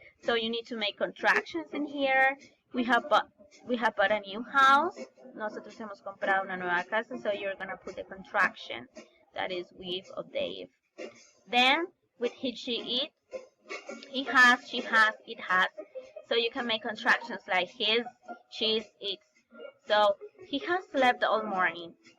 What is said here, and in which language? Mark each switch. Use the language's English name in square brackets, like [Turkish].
[English] So you need to make contractions in here. We have bought a new house. [Spanish] Nosotros hemos comprado una nueva casa. [English] So you're gonna put the contraction. That is with or they've. Then with he, she, it, he has, she has, it has. So you can make contractions like his, she's, its. So he has slept all morning.